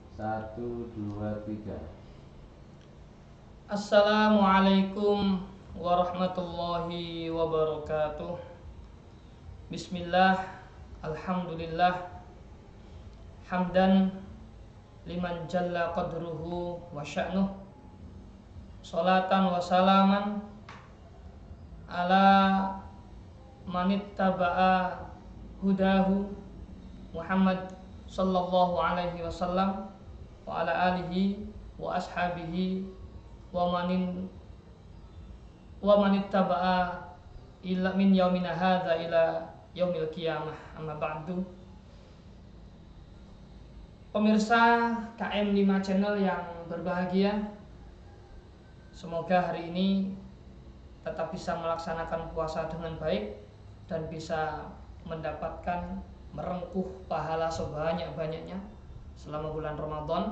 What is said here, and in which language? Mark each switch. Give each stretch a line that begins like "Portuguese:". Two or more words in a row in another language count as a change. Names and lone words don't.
Indonesian: Satu, dua, tiga.
Arabic: السلام عليكم ورحمة الله وبركاته. بسم الله، الحمد لله، حمدا لمن جل قدره وشأنه، صلاة وسلاما على من اتبع هداه محمد صلى الله عليه وسلم وعلى آله وأصحابه و من اتبع إلى من يومنا هذا إلى يوم القيامة، أما بعد.
Indonesian: Pemirsa KM5 channel yang berbahagia, semoga hari ini tetap bisa melaksanakan puasa dengan baik dan bisa mendapatkan merengkuh pahala sebanyak-banyaknya selama bulan Ramadan.